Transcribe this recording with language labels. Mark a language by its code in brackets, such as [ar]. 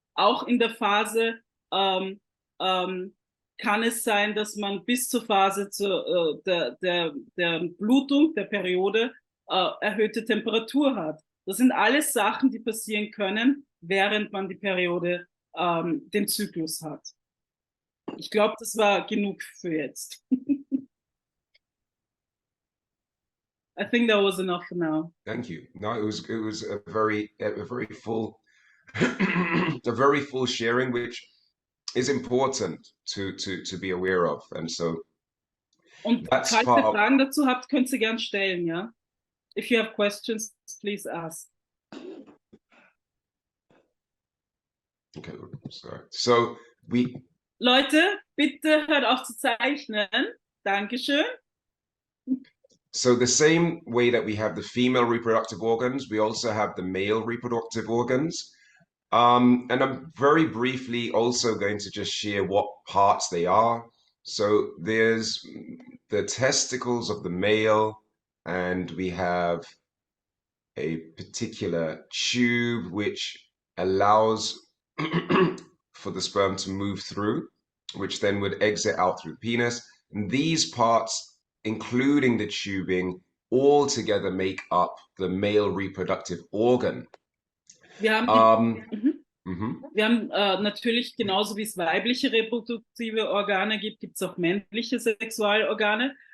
[de] Auch in der Phase kann es sein, dass man bis zur Phase der Blutung, der Periode, erhöhte Temperatur hat. Das sind alles Sachen, die passieren können, während man die Periode, den Zyklus hat. Ich glaube, das war genug für jetzt. [en] I think that was enough for now. Thank you. No, it was a very full a very full sharing, which is important to be aware of, and so. [de] Und falls ihr Fragen dazu habt, könnt ihr gern stellen, ja. [en] If you have questions, please ask. Okay, sorry. So [de] Leute, bitte hört auf zu zeichnen. Dankeschön. [en] So the same way that we have the female reproductive organs, we also have the male reproductive organs. And I'm very briefly also going to just share what parts they are. So there's the testicles of the male, and we have a particular tube which allows for the sperm to move through, which then would exit out through the penis. And these parts, including the tubing, all together make up the male reproductive organ. [de] Wir haben Mhm. Wir haben natürlich genauso wie es weibliche reproduktive Organe gibt, gibt es auch männliche Sexualorgane.